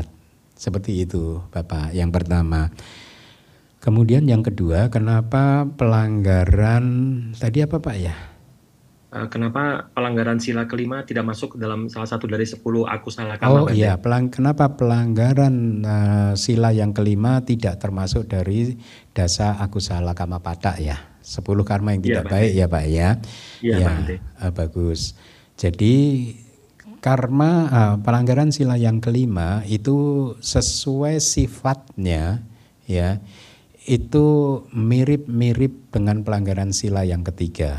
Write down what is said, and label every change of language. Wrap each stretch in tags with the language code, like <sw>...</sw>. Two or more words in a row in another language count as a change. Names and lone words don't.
<id>Seperti itu Bapak, yang pertama. Kemudian yang kedua, kenapa pelanggaran, tadi apa Pak ya? Kenapa pelanggaran sila kelima tidak masuk ke dalam salah satu dari 10</id> <pi>akusala kama?</pi> <id>Oh iya, kenapa pelanggaran sila yang kelima tidak termasuk dari</id> <pi>dasa akusala kama patak</pi> <id>ya? 10 karma yang tidak baik ya Pak ya? Iya, bagus. Jadi karma pelanggaran sila yang kelima itu sesuai sifatnya ya, itu mirip-mirip dengan pelanggaran sila yang ketiga.</id>